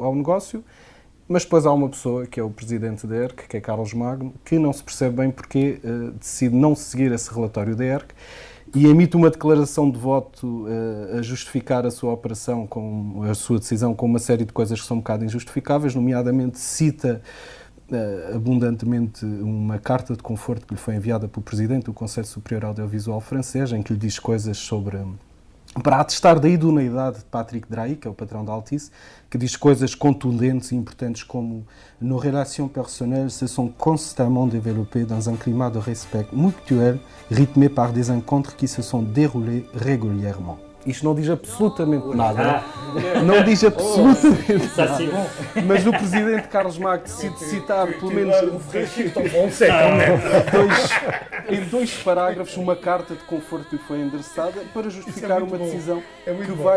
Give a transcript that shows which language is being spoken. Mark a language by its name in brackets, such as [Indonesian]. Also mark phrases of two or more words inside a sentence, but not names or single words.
[Portuguese] ao negócio, mas depois há uma pessoa, que é o presidente da ERC, que é Carlos Magno, que não se percebe bem porque decide não seguir esse relatório da ERC e emite uma declaração de voto a justificar a sua operação, a sua decisão com uma série de coisas que são um bocado injustificáveis, nomeadamente cita abundantemente uma carta de conforto que lhe foi enviada pelo Presidente do Conselho Superior Audiovisual francês, em que lhe diz coisas para atestar da idoneidade de Patrick Drahi, que é o patrão da Altice, que diz coisas contundentes e importantes como [French] nos relations personnelles se sont constamment développées dans un climat de respect mutuel rythmé par des encontres qui se sont déroulés régulièrement. [Portuguese] Isto não diz absolutamente nada. Não diz absolutamente nada. Mas o Presidente Carlos Magno decide citar pelo menos em 2 parágrafos uma carta de conforto que lhe foi endereçada para justificar uma decisão que vai...